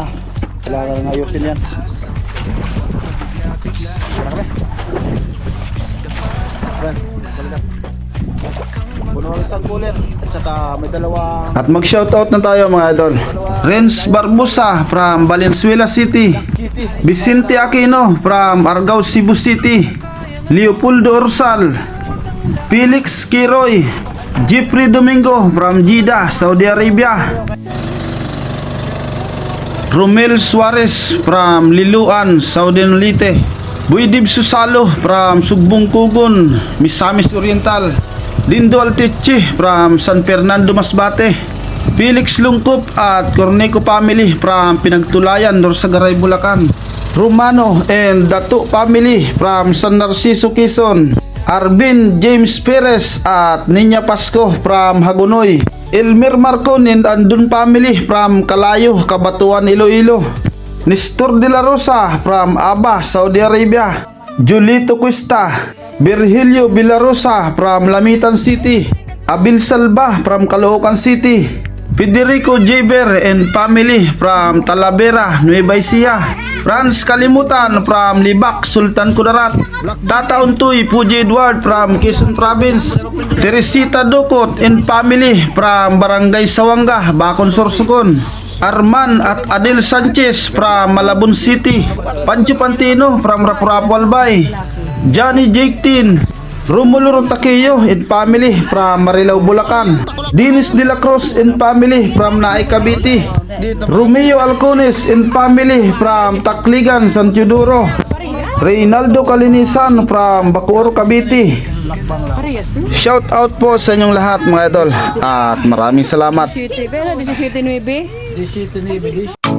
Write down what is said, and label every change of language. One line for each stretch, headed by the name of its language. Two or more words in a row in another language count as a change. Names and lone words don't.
Filipino: Kailangan ayusin yan. Wala kami. Brad, balikan. Puno ang isang cooler at saka may dalawang. At mag-shoutout na tayo mga idol. Renz Barbosa from Valenzuela City. Vicente Aquino from Argao, Cebu City. Leopoldo Orsal. Felix Kiroy. Jeffrey Domingo from Jeddah, Saudi Arabia. Romel Suarez from Liloan, Saudi Nolite. Buidib Susalo from Sugbong Kugon, Misamis Oriental. Lindo Alteche from San Fernando Masbate. Felix Lungkop at Corneco family from Pinagtulayan, Norsagaray, Bulacan. Romano and Dato family from San Narciso, Quezon. Arvin James Perez at Ninya Pasco from Hagonoy. Elmer Marcon and Andun family from Kalayo, Kabatuan, Iloilo. Nestor De La Rosa from Aba, Saudi Arabia. Julito Cuesta, Virgilio Villarosa from Lamitan City. Abil Salva from Caloocan City. Federico Jaber and family from Talavera, Nueva Ecija. Franz Kalimutan from Libak, Sultan Kudarat. Tata Untoy Puji Edward from Quezon Province. Teresita Dukot and family from Barangay Sawanga, Bacon, Sorsogon. Arman at Adel Sanchez from Malabon City. Pancho Pantino from Rapu-Rapu, Albay. Johnny Jake Tin, Romulo Rontaquillo and family from Marilao, Bulacan. Dennis De La Cruz and family from Naay, Cavite. Romeo Alcones and family from Tacligan, San Teodoro. Reynaldo Kalinisan from Bacoor, Cavite.
English: Shout out
Filipino: po sa inyong lahat mga idol at maraming salamat. 17, pero 17.9.